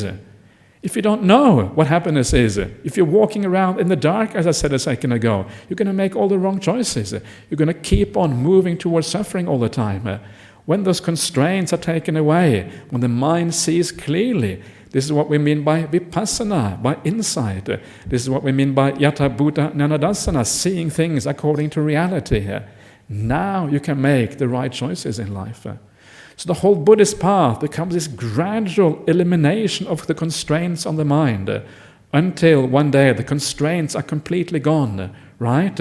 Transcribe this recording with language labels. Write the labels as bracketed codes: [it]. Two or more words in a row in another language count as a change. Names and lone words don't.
[en] If you don't know what happiness is, if you're walking around in the dark, as I said a second ago, you're going to make all the wrong choices. You're going to keep on moving towards suffering all the time. When those constraints are taken away, when the mind sees clearly, this is what we mean by vipassana, by insight. This is what we mean by [pi] yatha bhuta jnanadassana, [en] seeing things according to reality. Now you can make the right choices in life. So the whole Buddhist path becomes this gradual elimination of the constraints on the mind until one day the constraints are completely gone, right?